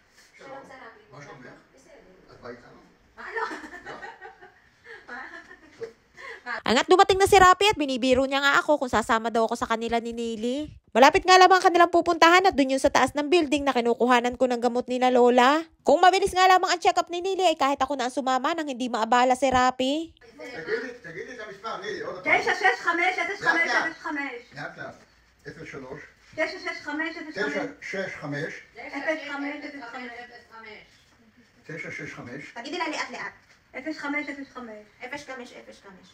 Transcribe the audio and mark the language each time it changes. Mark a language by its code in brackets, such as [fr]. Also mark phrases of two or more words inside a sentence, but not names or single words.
[tl] Angat dumating na si Rapi at binibiro niya nga ako kung sasama daw ako sa kanila ni Nili. Malapit nga lamang kanilang pupuntahan at dun yung sa taas ng building na kinukuhanan ko ng gamot nila Lola. Kung mabilis nga lamang ang check-up ni Nili ay kahit ako na ang sumama nang hindi maabala si Rapi. [he] תגידי את המספר, נילי, עוד 965-05-05. לאט לאט. 03 965-05. 965 תגידי לה לאט-לאט. 0505. 0505.